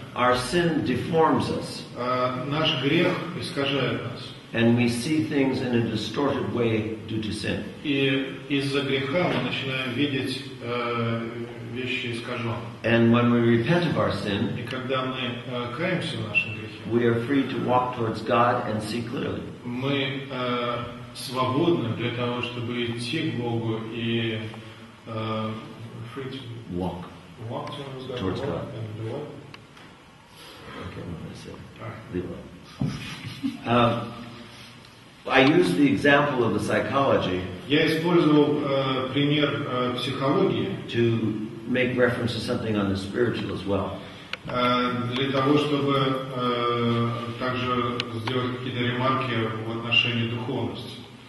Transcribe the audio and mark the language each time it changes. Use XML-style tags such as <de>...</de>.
<en>Our sin deforms us.</en> <ru>Наш грех искажает нас.</ru> <en>And we see things in a distorted way due to sin.</en> <ru>И из-за греха мы начинаем видеть вещи искаженно.</ru> <en>And when we repent of our sin,</en> <ru>и когда мы каемся в нашем грехе,</ru> <en>we are free to walk towards God and see clearly.</en> <ru>Мы свободны для того, чтобы идти к Богу и</ru> <en>free to walk towards God. Okay, what did I say? Leave it. I used the example of the psychology.</en> <ru>Я использовал пример психологии</ru> <en>to make reference to something on the spiritual as well.</en> <ru>Для того, чтобы также сделать какие-то ремарки в отношении духовности.</ru>